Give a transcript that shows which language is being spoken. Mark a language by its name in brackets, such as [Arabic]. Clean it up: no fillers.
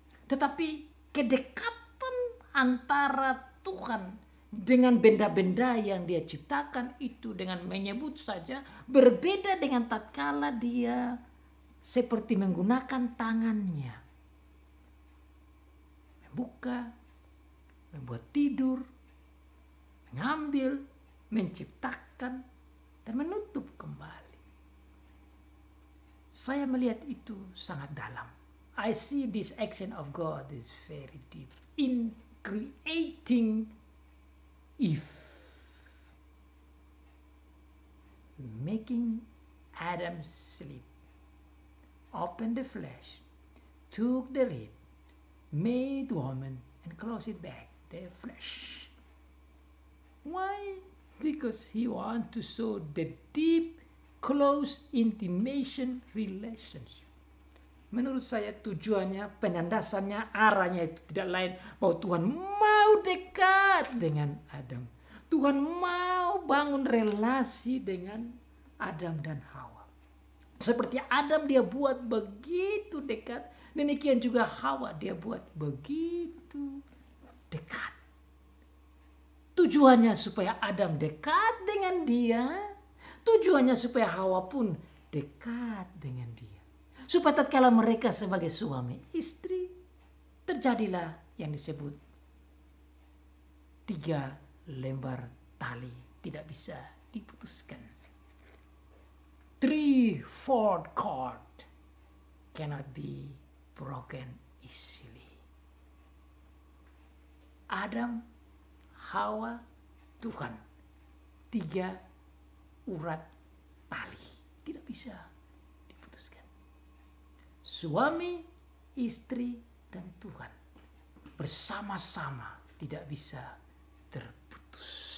[Indonesian] Tetapi kedekatan antara Tuhan dengan benda-benda yang dia ciptakan itu dengan menyebut saja berbeda dengan tatkala dia seperti menggunakan tangannya. Membuka, membuat tidur, mengambil, menciptakan, dan menutup kembali. Saya melihat itu sangat dalam. [English] I see this action of God is very deep in creating Eve, making Adam sleep, open the flesh, took the rib, made woman, and close it back, the flesh. Why? Because he want to show the deep, close intimation relationship. [Indonesian] Menurut saya tujuannya, penandasannya, arahnya itu tidak lain bahwa Tuhan mau dekat dengan Adam. Tuhan mau bangun relasi dengan Adam dan Hawa. Seperti Adam dia buat begitu dekat, demikian juga Hawa dia buat begitu dekat. Tujuannya supaya Adam dekat dengan dia, tujuannya supaya Hawa pun dekat dengan dia. Supaya tatkala mereka sebagai suami istri, terjadilah yang disebut 3 lembar tali tidak bisa diputuskan. [English] 3/4 cord cannot be broken easily. [Indonesian] Adam, Hawa, Tuhan, 3 urat tali tidak bisa diputuskan. Suami, istri, dan Tuhan bersama-sama tidak bisa terputus.